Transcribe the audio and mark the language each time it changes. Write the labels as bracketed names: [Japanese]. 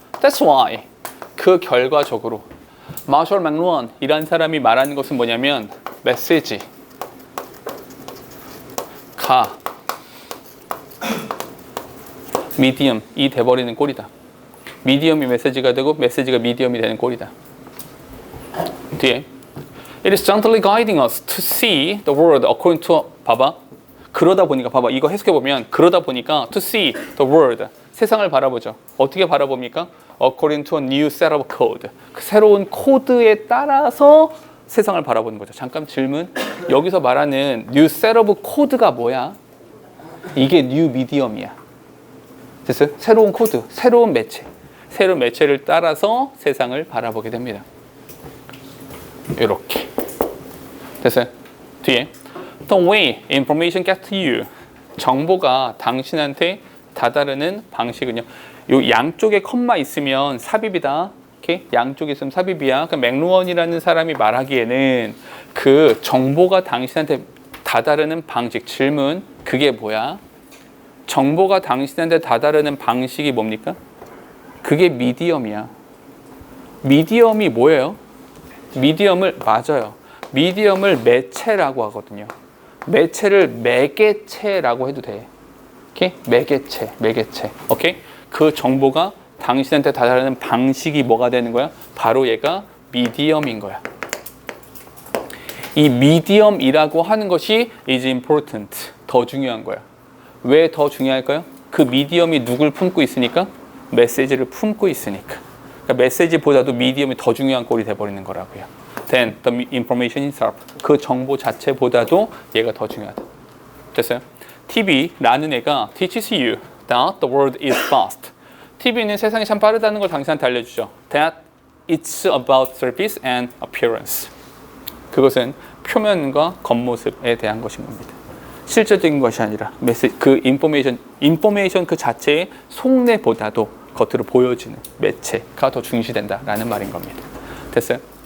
[English] That's why [Korean] 그 결과적으로 마셜 맥루언이라는 사람이 말하는 것은 뭐냐면 메시지가 미디엄이 돼버리는 꼴이다. 미디엄이 메시지가 되고 메시지가 미디엄이 되는 꼴이다. [English] 뒤에 It is gently guiding us to see the world according to 봐봐. [Korean] 그러다 보니까 봐봐. 이거 해석해 보면 그러다 보니까 [English] to see the world [Korean] 세상을 바라보죠. 어떻게 바라봅니까? [English] According to a new set of code. [Korean] 그 새로운 코드에 따라서 세상을 바라보는 거죠. 잠깐 질문. 여기서 말하는 new set of code가 뭐야? 이게 new medium이야. 됐어요? 새로운 코드, 새로운 매체. 새로운 매체를 따라서 세상을 바라보게 됩니다. 이렇게. 됐어요? [English] 뒤에 The way information gets to you. [Korean] 정보가 당신한테 다다르는 방식은요. 요 양쪽에 컴마 있으면 삽입이다. 오케이? 양쪽에 있으면 삽입이야. 그러니까 맥루언이라는 사람이 말하기에는 그 정보가 당신한테 다다르는 방식. 질문. 그게 뭐야? 정보가 당신한테 다다르는 방식이 뭡니까? 그게 미디엄이야. 미디엄이 뭐예요? 미디엄을 맞아요. 미디엄을 매체라고 하거든요. 매체를 매개체라고 해도 돼. 오케이? 매개체. 오케이? 그 정보가 당신한테 다다르는 방식이 뭐가 되는 거야? 바로 얘가 미디엄인 거야. 이 미디엄이라고 하는 것이 [English] is important. [Korean] 더 중요한 거야. 왜 더 중요할까요? 그 미디엄이 누굴 품고 있으니까? 메시지를 품고 있으니까. 그러니까 메시지보다도 미디엄이 더 중요한 꼴이 돼버리는 거라고요. [English] Then the information itself. [Korean] 그 정보 자체보다도 얘가 더 중요하다. 됐어요? TV라는 애가 [English] teaches you that the world is fast. [Korean] TV는 세상이 참 빠르다는 걸 당신한테 알려주죠. [English] That it's about surface and appearance. [Korean] 그것은 표면과 겉모습에 대한 것인 겁니다. 실제적인 것이 아니라 그 인포메이션 그 자체의 속내보다도 겉으로 보여지는 매체가 더 중시된다라는 말인 겁니다. 됐어요?